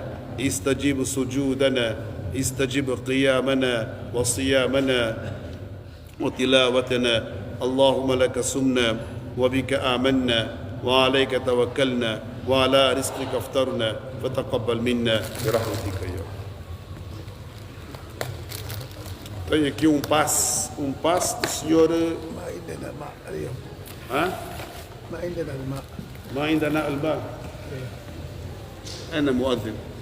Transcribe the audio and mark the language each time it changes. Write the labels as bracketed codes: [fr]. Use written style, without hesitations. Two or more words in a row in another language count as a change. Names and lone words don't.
[ar] استجيب سجودنا. استجيب قيامنا وصيامنا وتلاوتنا. اللهم لك سمنا وبك آمنا وعليك توكلنا وعلى رزقك افطرنا فتقبل منا برحمتك يا رب. [pt] Tem aqui um passe do senhor. [ar] ما عندنا ماء اليوم. ها؟ ما عندنا الماء. ما عندنا الماء. أنا مؤذن.